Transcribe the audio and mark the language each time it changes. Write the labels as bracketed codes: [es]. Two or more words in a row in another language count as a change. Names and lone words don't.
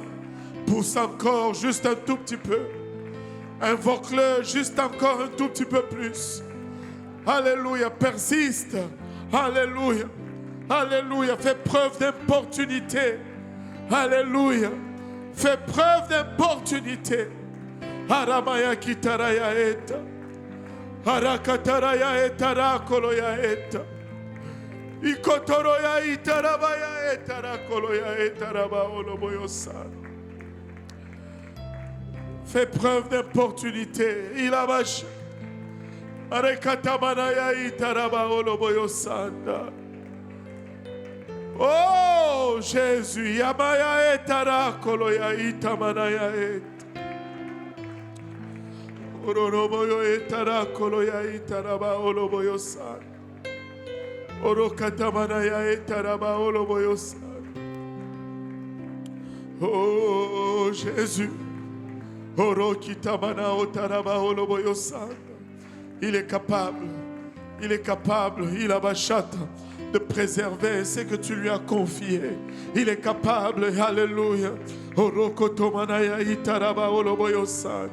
[fr] Pousse encore juste un tout petit peu. Invoque-le juste encore un tout petit peu plus. Alléluia, persiste. Alléluia, alléluia. Fais preuve d'importunité. Alléluia. Fais preuve d'importunité. Aramaya kitaraya eta. Arakataraya etara koloya eta. Ikotoroya itarabaya etarakoloya etaraba oloboyosa. Fais preuve d'opportunité. Il a bâché. Oh Jésus, Yamaya etara koloya itamanaya et. Ororoboyo etara koloya itaraba oloboyo san. Orokatamanaya etaraba oloboyo san. Oh Jésus, Orokitamana otaraba oloboyo san. Il est capable, il a bachata de préserver ce que tu lui as confié. Il est capable, alléluia. Orokotomanaya itaraba oloboyo san.